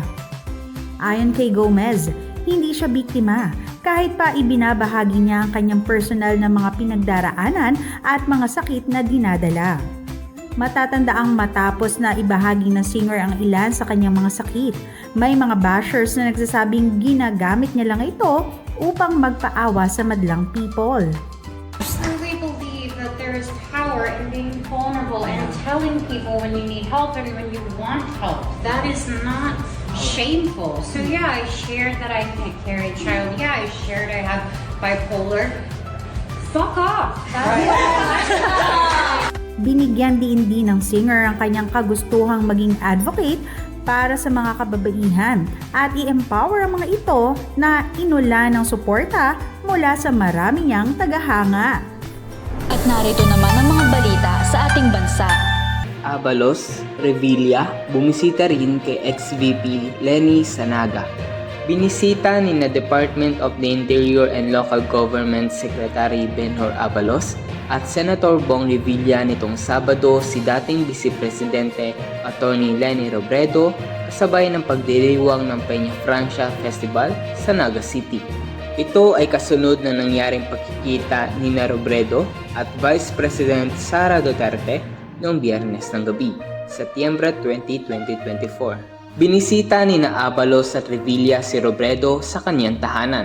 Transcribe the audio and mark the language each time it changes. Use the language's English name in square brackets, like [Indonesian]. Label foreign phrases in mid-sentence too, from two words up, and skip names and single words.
[Filipino] Ayon kay Gomez, hindi siya biktima kahit pa ibinabahagi niya ang kanyang personal na mga pinagdaraanan at mga sakit na dinadala. Matatandaang matapos na ibahagi ng singer ang ilan sa kanyang mga sakit, may mga bashers na nagsasabing ginagamit niya lang ito upang magpaawa sa madlang people. [English] There is power in being vulnerable and telling people when you need help and when you want help. That is not shameful. So yeah, I shared that I can't carry a child. Yeah, I shared I have bipolar. Fuck off. [Filipino] Binigyan din ng singer ang kanyang kagustuhang maging advocate para sa mga kababaihan at i-empower ang mga ito na inula ng suporta mula sa marami niyang tagahanga. At narito naman ang mga balita sa ating bansa. Abalos, Revilla, bumisita rin kay ex-VP Leni Sanaga. Binisita ni na Department of the Interior and Local Government Secretary Benhur Abalos at Senator Bong Revilla nitong Sabado si dating Vice Presidente Atty. Leni Robredo kasabay ng pagdiriwang ng Peña Francia Festival sa Naga City. Ito ay kasunod na nangyaring pagkikita ni Robredo at Vice President Sara Duterte noong Biyernes ng gabi, Setyembre 20, 2024. Binisita ni Abalos at Revilla si Robredo sa kanyang tahanan.